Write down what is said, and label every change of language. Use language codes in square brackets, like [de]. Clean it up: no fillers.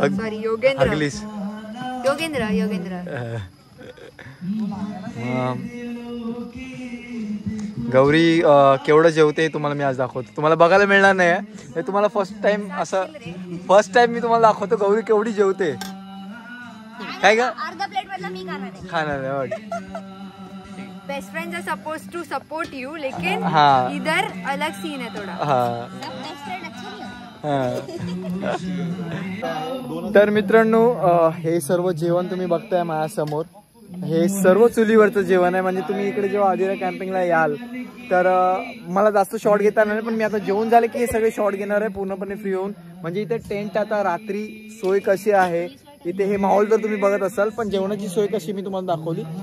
[en] Sorry Yogendra. [mr] Gauri केवढं जेवते तुम्हाला मी आज दाखवतो. तुम्हाला बघायला मिळणार नाही, हे तुम्हाला फर्स्ट टाइम मी तुम्हाला दाखवतो गौरी केवढी जेवते. काय का अर्धा प्लेट मधला मी खाणार आहे. [en] best friends are supposed to support you, [hi] लेकिन इधर अलग सीन है थोड़ा. [mr] तर मित्रांनो हे सर्व जेवण तुम्ही बघताय माझ्यासमोर, हे सर्व चुलीवरचं जेवण आहे. म्हणजे तुम्ही इकडे जेव्हा आदिरा कॅम्पिंगला याल तर मला जास्त शॉट घेता नाही, पण मी आता जेवण झाले की हे सगळे शॉट घेणार आहे पूर्णपणे फ्री होऊन. म्हणजे इथे टेंट आता रात्री सोय कशी आहे, इथे हे माहोल जर तुम्ही बघत असाल, पण जेवणाची सोय कशी मी तुम्हाला दाखवली.